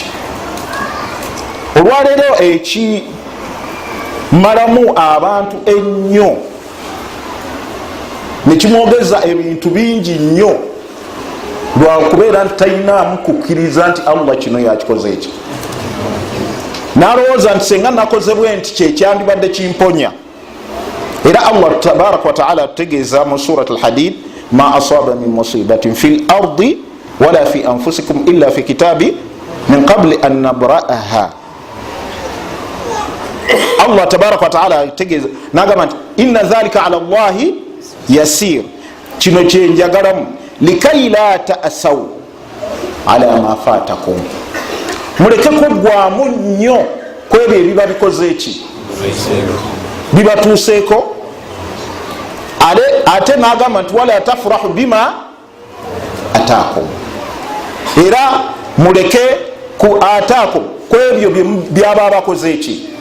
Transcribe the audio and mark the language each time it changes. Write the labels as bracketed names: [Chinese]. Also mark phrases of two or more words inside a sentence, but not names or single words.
[Ganda] Olwaleero ekimalamu abantu ennyo nekimwogeza ebintu bingi nnyo lwakubeera nti talinaamu kukkiriza nti Allah kino yakikoze eki nalowooza nti senga nakoze bwe nti kyekyandibadde kimponya. [Arabic] Era Allah تبارك وتعالى [Ganda] atutegeeza mu [Arabic] surat al-Hadid ما أصاب من مصيبة في الأرض ولا في أنفسكم إلا في كتاب من قبل أن نبرأها. Allah تبارك وتعالى [Ganda] tegeza nagamba nti [Arabic] إن ذلك على الله يسير, [Ganda] kino kyenjagalamu [Arabic] لكيلا تأسوا على ما فاتكم, [Ganda] muleke kugwamu nnyo kwebyo ebiba bikoze eki bibatuuseeko. Ate nagamba nti [Arabic] ولا تفرحوا بما آتاكم, [Ganda] era muleke ku ataakum kwebyo byaba bakoze eki.